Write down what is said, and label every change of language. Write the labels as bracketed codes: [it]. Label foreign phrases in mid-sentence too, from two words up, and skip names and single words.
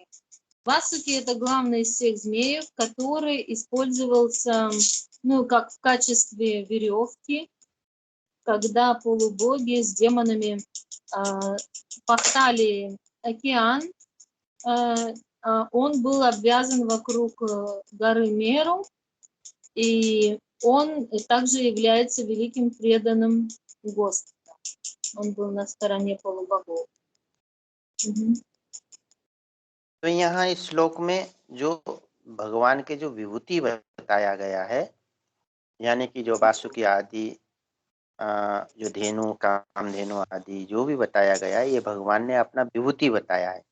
[ru] Васуки — это главный из всех змеев, который использовался, как в качестве веревки, когда полубоги с демонами пахтали океан. Он был обвязан вокруг горы Меру, и он также является великим преданным Господа. Он был на стороне полубогов. [hi] तो यहाँ इस श्लोक में जो भगवान के जो विभूति बताया गया है, यानी कि जो वासुकी आदि, जो धेनु, कामधेनु आदि जो भी बताया गया है, ये भगवान ने अपना विभूति बताया है।